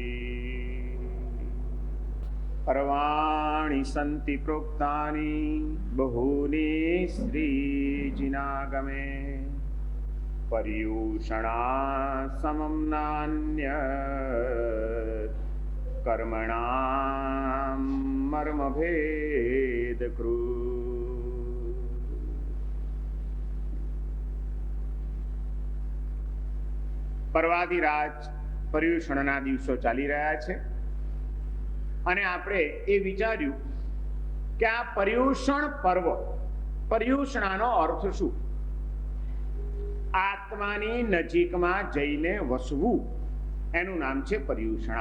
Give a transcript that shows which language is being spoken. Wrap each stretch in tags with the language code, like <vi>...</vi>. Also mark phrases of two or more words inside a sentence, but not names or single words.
<sa>पर्वाणि सन्ति प्रोक्तानि बहूनि श्रीजिनागमे पर्यूषणा समं नान्यत् कर्मणां मर्मभेदकृत्।</sa> <gu>पर्वाधिराज पर्युषणના દિવસો ચાલી રહ્યા છે અને આપણે એ વિચાર્યું કે આ પર્યુષણ પર્વ, પર્યુષણાનો અર્થ શું? આત્માની નજીકમાં જઈને વસવું એનું નામ છે પર્યુષણા।</gu>